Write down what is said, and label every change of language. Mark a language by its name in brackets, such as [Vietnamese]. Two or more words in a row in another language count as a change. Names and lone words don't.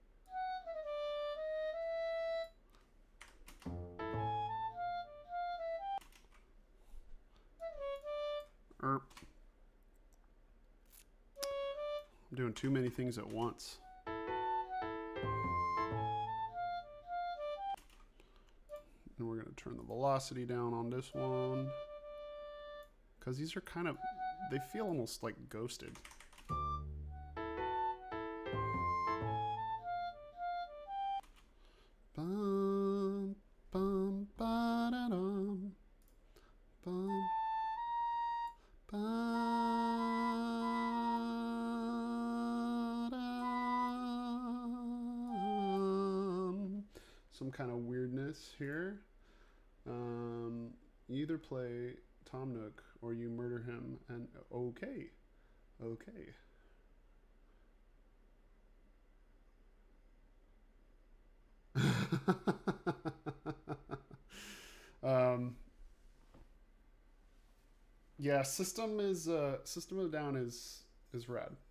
[English] I'm doing too many things at once. And we're going to turn the velocity down on this one. Because these are kind of... they feel almost like ghosted. Bum, bum, ba-da-dum. Bum, ba-dum. Some kind of weirdness here. You either play Tom Nook or you murder him, and okay. Okay. Yeah, System of a Down is rad.